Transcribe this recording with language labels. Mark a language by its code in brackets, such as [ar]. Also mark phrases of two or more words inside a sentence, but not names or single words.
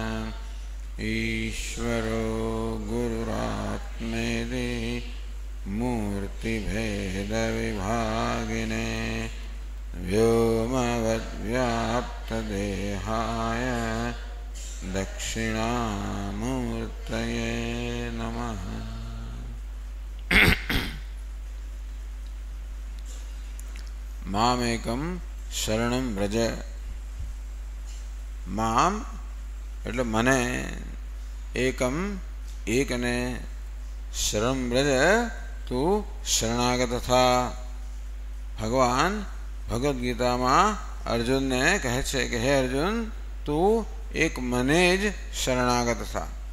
[sa] ईश्वरो गुरुरात्मेति मूर्तिभेदविभागिने व्योमवद्व्याप्तदेहाय दक्षिणामूर्तये नमः. मामेकं शरणं व्रज. [gu] माम એટલે મને એકમ એકને [sa] શરણ વ્રજ [gu] તું શરણાગત થા. ભગવાન ભગવદ્ ગીતામાં અર્જુનને કહે છે કે હે અર્જુન તું એક મને જ શરણાગત થા.